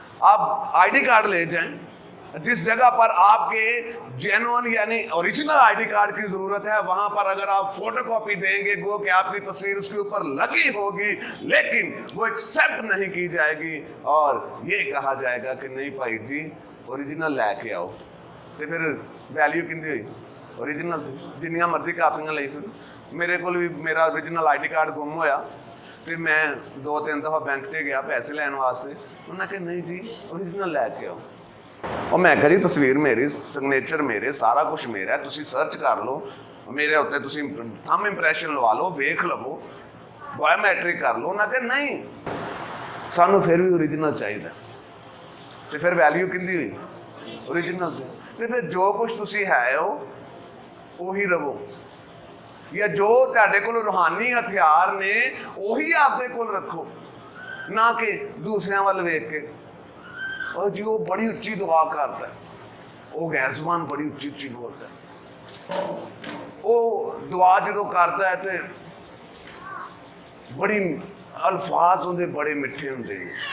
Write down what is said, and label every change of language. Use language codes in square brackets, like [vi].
[ur] آپ I D card لے جائیں، جس جگہ پر آپ کے جینوئن یعنی اوریجنل آئی ڈی کارڈ کی ضرورت ہے وہاں پر اگر آپ فوٹو کاپی دیں گے گو کہ آپ کی تصویر اس کے اوپر لگی ہوگی لیکن وہ ایکسیپٹ نہیں کی جائے گی اور یہ کہا جائے گا کہ نہیں بھائی جی اوریجنل لے کے آؤ. [pa] تو پھر ویلیو کندی ہوئی؟ اوریجنل تھی. جنیاں مرضی کاپیاں لئی پھر میرے کو بھی میرا اوریجنل آئی ڈی کارڈ گم ہویا تو میں 2-3 دفعہ بینک سے گیا پیسے لین واسطے. [ur] انہوں نے کہا نہیں جی اوریجنل لے کے آؤ. اور میں کہا جی تصویر میری، سگنیچر میرے، سارا کچھ میرا ہے، [pa] تسی سرچ کر لو میرے ہوتے، تسی تھم امپریشن لوا لو، ویکھ لو، بایو میٹرک کر لو. انہوں نے کہا نہیں سانو پھر بھی اوریجنل چاہیے. تو پھر ویلیو کندی ہوئی؟ اوریجنل تھی. تو پھر جو کچھ تسی ہے ہو وہی رہو، یا جو تہاڈے کول روحانی ہتھیار نے وہی آپ دے کول رکھو، نہ کہ دوسرے ول ویکھ کے. [ur] اور جی وہ بڑی اچھی دعا کرتا ہے، وہ غیر زبان بڑی اچھی اچھی بولتا ہے، وہ دعا جدو کرتا ہے تو بڑی الفاظ [pa] ہوندے بڑے میٹھے ہوندے [ur] ہیں.